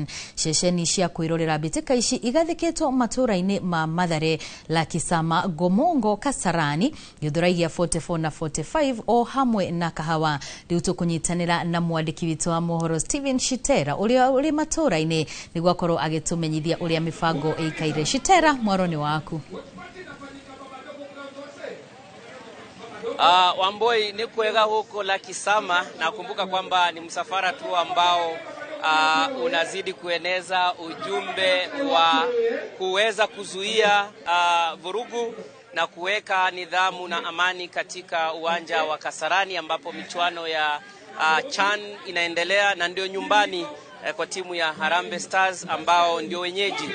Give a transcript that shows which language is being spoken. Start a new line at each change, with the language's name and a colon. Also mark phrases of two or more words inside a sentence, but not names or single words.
Kikuyu: Ceceni cia kwirorera bitika ici igathikitwo matura-ini ma Mathare, Lakisama, Gomongo, Kasarani, Githuraiya 44 na 45 o hamwe na Kahawa. Riu tukunyitanira na mwandiki witu wa mohoro Steven Shitera uria uri matura-ini niguo akorwo agitumenyithia uria mifango ikaire. Shitera, mwaroni waku.
Swahili: Wamboi
Kikuyu: ni kuega
Swahili: huko Lakisama, na kumbuka kwamba ni msafara tu ambao unazidi kueneza ujumbe wa kuweza kuzuia vurugu na kuweka nidhamu na amani katika uwanja wa Kasarani ambapo michuano ya CHAN inaendelea na ndio nyumbani kwa timu ya Harambee Stars ambao ndio wenyeji.